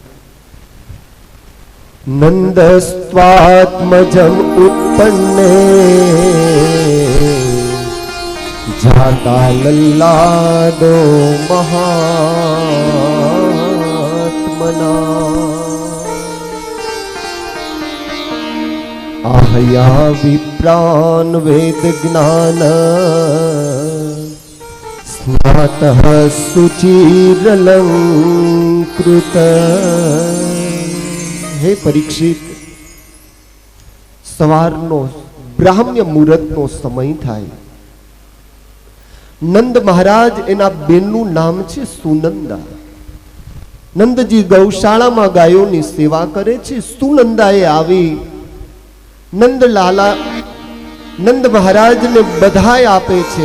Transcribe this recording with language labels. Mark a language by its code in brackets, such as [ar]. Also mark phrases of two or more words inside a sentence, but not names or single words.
[sa] नंदस्वात्मजम उत्पन्ने जाता लल्लादो महात्मना आहया विप्रान वेद ज्ञान स्नातः सुचिरलंकृत. [gu] હે પરીક્ષિત, સવારનો બ્રાહ્મ્ય મુહૂર્તનો સમય થાય. નંદ મહારાજ એના બેનનું નામ છે સુનંદા. નંદજી ગૌશાળામાં ગાયોની સેવા કરે છે. સુનંદાએ આવી નંદલાલા નંદ મહારાજને બધાઈ આપે છે.